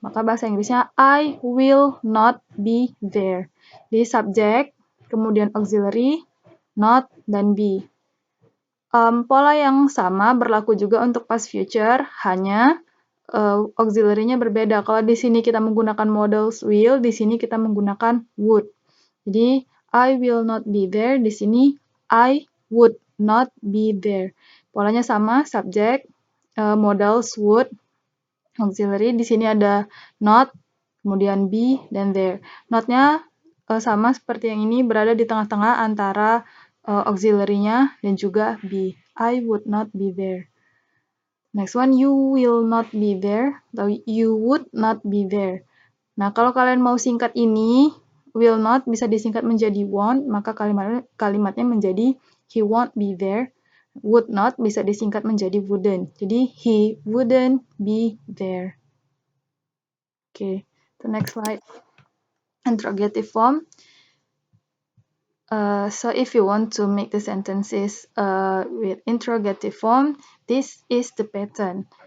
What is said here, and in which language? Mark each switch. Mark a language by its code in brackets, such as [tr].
[id] Maka bahasa Inggrisnya, [en] I will not be there. [id] Di subject, kemudian auxiliary, not, dan be. Pola yang sama berlaku juga untuk past future, hanya auxiliary-nya berbeda. Kalau di sini kita menggunakan modals will, di sini kita menggunakan would. [en] Jadi, I will not be there, [id] di sini [en] I would not be there. [id] Polanya sama, subject, modals would, auxiliary, di sini ada not, kemudian be, dan there. Not-nya sama seperti yang ini, berada di tengah-tengah antara auxiliary-nya dan juga be. [en] I would not be there. Next one, you will not be there, atau you would not be there. [id] Nah, kalau kalian mau singkat ini, will not bisa disingkat menjadi won't, maka kalimatnya menjadi [en] he won't be there. [id] Would not bisa disingkat menjadi wouldn't. [en] Jadi, he wouldn't be there. Okay, the next slide. Interrogative form. So if you want to make the sentences with interrogative form, this is the pattern.